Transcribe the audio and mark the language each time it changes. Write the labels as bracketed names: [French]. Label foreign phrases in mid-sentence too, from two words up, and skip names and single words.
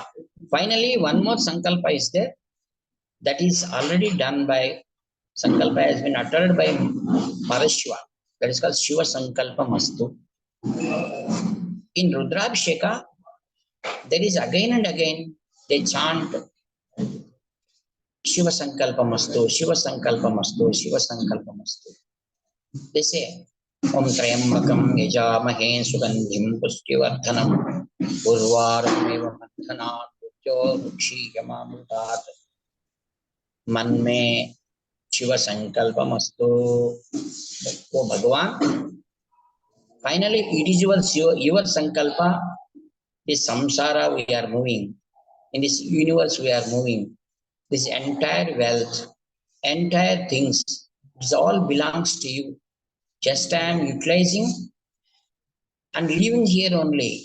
[English] Finally, one more Sankalpa is there, that is already done by Sankalpa, has been uttered by Parashiva. That is called [Sanskrit] शिवसङ्कल्पमस्तु. [English] In Rudrabhisheka, there is again and again they chant [Sanskrit] शिवसङ्कल्पमस्तु, शिवसङ्कल्पमस्तु, शिवसङ्कल्पमस्तु. [English] They say, [Sanskrit] ॐ त्र्यम्बकं यजामहे सुगन्धिं पुष्टिवर्धनम् उर्वारुकमिव बन्धनान् मृत्यो मुक्षीय माऽमृतात् मन्मे शिवसङ्कल्पमस्तु. [English] Oh Bhagavan, finally it is your Sankalpa. This samsara we are moving, in this universe we are moving, this entire wealth, entire things, it all belongs to you. Just I am utilizing and living here only.